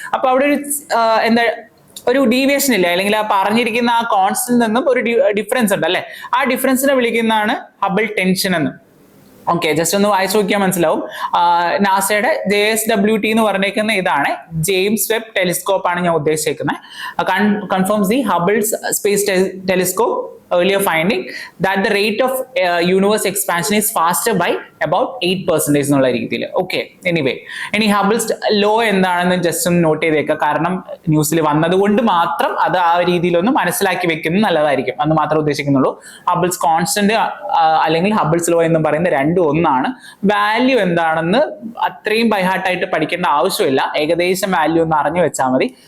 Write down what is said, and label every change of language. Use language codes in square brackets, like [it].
[ml] അപ്പൊ അവിടെ ഒരു എന്താ ഒരു ഡീവിയേഷൻ ഇല്ല, അല്ലെങ്കിൽ ആ പറഞ്ഞിരിക്കുന്ന ആ കോൺസ്റ്റന്റ് നിന്നും ഒരു ഡിഫറൻസ് ഉണ്ട്, അല്ലെ? ആ ഡിഫറൻസിനെ വിളിക്കുന്നതാണ് ഹബിൾ ടെൻഷൻ എന്ന്. ഓക്കെ, ജസ്റ്റ് ഒന്ന് വായിച്ചു നോക്കിയാൽ മനസ്സിലാവും. നാസയുടെ JSWT എന്ന് പറഞ്ഞേക്കുന്ന ഇതാണ്, ജെയിംസ് വെബ് ടെലിസ്കോപ്പ് ആണ് ഞാൻ ഉദ്ദേശിക്കുന്നത്. [en] confirms the Hubble's space telescope earlier finding that the rate of universe expansion is faster by about 8% [ml] എന്നുള്ള രീതിയിൽ. ഓക്കെ, എനിവേ, ഇനി ഹബിൾസ് ലോ എന്താണെന്ന് ജസ്റ്റ് ഒന്ന് നോട്ട് ചെയ്തേക്കുക. കാരണം ന്യൂസിൽ വന്നത് കൊണ്ട് മാത്രം അത് ആ രീതിയിലൊന്ന് മനസ്സിലാക്കി വെക്കുന്നത് നല്ലതായിരിക്കും, അന്ന് മാത്രമേ ഉദ്ദേശിക്കുന്നുള്ളൂ. ഹബിൾസ് കോൺസ്റ്റന്റ് അല്ലെങ്കിൽ ഹബിൾസ് ലോ എന്ന് പറയുന്നത് രണ്ടും ഒന്നാണ്. വാല്യൂ എന്താണെന്ന് അത്രയും ബൈഹാർട്ടായിട്ട് പഠിക്കേണ്ട ആവശ്യമില്ല, ഏകദേശം വാല്യൂ ഒന്ന് അറിഞ്ഞു വെച്ചാൽ മതി.